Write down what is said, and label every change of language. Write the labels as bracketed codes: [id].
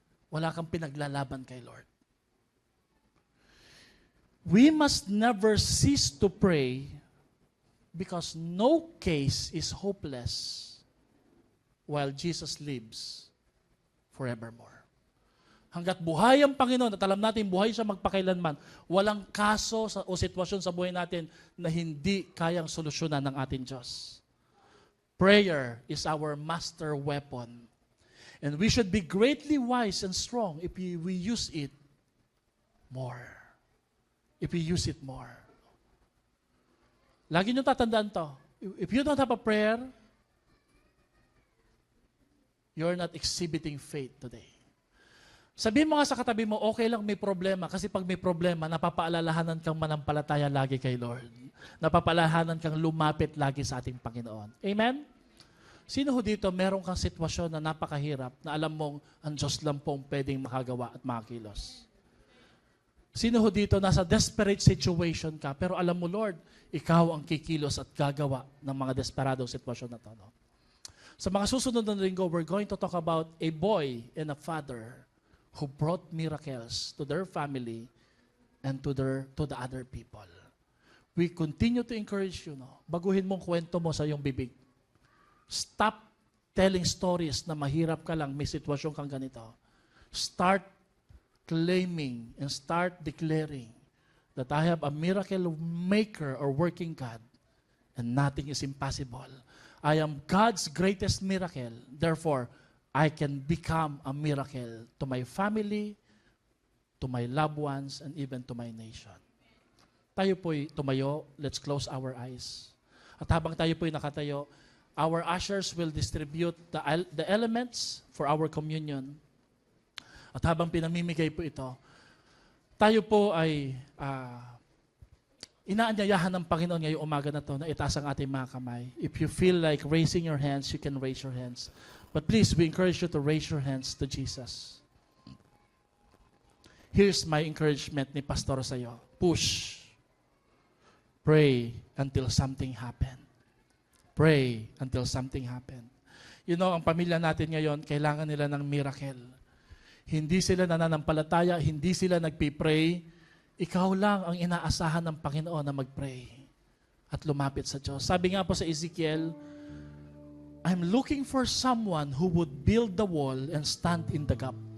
[tl] Wala kang pinaglalaban kay Lord. [en] We must never cease to pray because no case is hopeless while Jesus lives forevermore. [tl] Hanggat buhay ang Panginoon, at alam natin buhay siya magpakailanman, walang kaso o sitwasyon sa buhay natin na hindi kayang solusyonan ng ating Diyos. [en] Prayer is our master weapon. And we should be greatly wise and strong if we use it more. If we use it more. [tl] Lagi nyo tatandaan to. [en] If you don't have a prayer, you're not exhibiting faith today. [tl] Sabihin mo nga sa katabi mo, okay lang may problema. Kasi pag may problema, napapaalalahanan kang manampalataya lagi kay Lord. Napapaalalahanan kang lumapit lagi sa ating Panginoon. Amen? Sino ho dito, meron kang sitwasyon na napakahirap, na alam mong ang Diyos lang pong pwedeng makagawa at makakilos? Sino ho dito, nasa [en] desperate situation [tl] ka, pero alam mo, Lord, ikaw ang kikilos at gagawa ng mga desperadong sitwasyon na to. No? Sa mga susunod na linggo, [en] we're going to talk about a boy and a father who brought miracles to their family and to the other people. We continue to encourage you, no? [tl] Baguhin mong kwento mo sa iyong bibig. [en] Stop telling stories [tl] na mahirap ka lang, may sitwasyon kang ganito. [en] Start claiming and start declaring that I have a miracle maker or working God and nothing is impossible. I am God's greatest miracle. Therefore, I can become a miracle to my family, to my loved ones, and even to my nation. [tl] Tayo po'y tumayo. [en] Let's close our eyes. [tl] At habang tayo po'y nakatayo, [en] our ushers will distribute the elements for our communion. [tl] At habang pinamimigay po ito, tayo po ay inaanyayahan ng Panginoon ngayong umaga na to na itaas ang ating mga kamay. [en] If you feel like raising your hands, you can raise your hands. But please, we encourage you to raise your hands to Jesus. Here's my encouragement [tl] ni Pastor sa iyo. [en] Push. Pray until something happen. Pray until something happen. You know, [tl] ang pamilya natin ngayon, kailangan nila ng miracle. Hindi sila nananampalataya, hindi sila nagpipray. Ikaw lang ang inaasahan ng Panginoon na mag-pray at lumapit sa Diyos. Sabi nga po sa [en] Ezekiel, I'm looking for someone who would build the wall and stand in the gap.